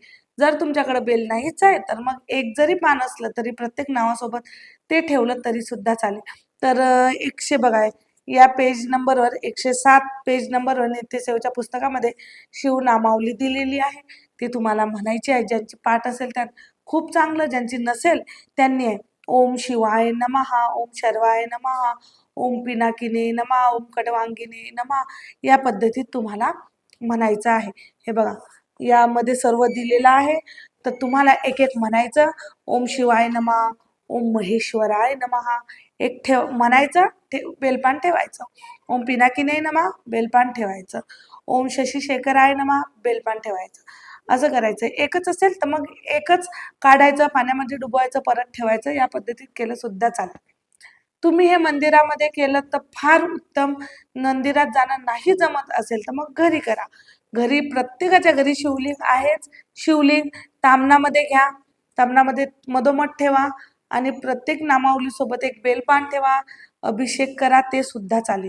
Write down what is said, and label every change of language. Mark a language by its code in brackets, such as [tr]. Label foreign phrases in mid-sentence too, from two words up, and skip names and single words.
[mr] जर तुमच्याकडे बेल नाहीच आहे तर मग एक जरी पान असलं तरी प्रत्येक नावासोबत ते ठेवलं तरी सुद्धा चालेल. तर 100 बघा, या [en] page numbervar [mr] 107 [en] page numbervar [mr] नित्यसेवेच्या पुस्तकामध्ये शिवनामावली दिलेली आहे. ती तुम्हाला म्हणायची आहे. ज्यांची पाठ असेल त्या खूप चांगलं, ज्यांची नसेल त्यांनी आहे [sa] ओम शिवाय नमः, ओम शर्वाय नमः, ओम पिनाकिने नमः, ओम कडवांगिने नमः, [mr] या पद्धतीत तुम्हाला म्हणायचं आहे. हे बघा, यामध्ये सर्व दिलेलं आहे. तर तुम्हाला एक एक म्हणायचं. [sa] ओम शिवाय नमः, ओम महेश्वराय नमः, [mr] एक म्हणायचं, बेलपान ठेवायचं. [sa] ओम पिनाकिने नमः, [mr] बेलपान ठेवायचं. [sa] ओम शशिशेखराय नमः, [mr] बेलपान ठेवायचं. असं करायचं. एकच असेल तर मग एकच काढायचं, पाण्यामध्ये डुबवायचं, परत ठेवायचं. या पद्धतीत केलं सुद्धा चालेल. तुम्ही हे मंदिरामध्ये केलं तर फार उत्तम. मंदिरात जाणं नाही जमत असेल तर मग घरी करा. घरी प्रत्येकाच्या घरी शिवलिंग आहेच. शिवलिंग तामणामध्ये घ्या, तामणामध्ये मधोमध ठेवा आणि प्रत्येक नामावलीसोबत एक बेलपान ठेवा, अभिषेक करा, ते सुद्धा चालेल.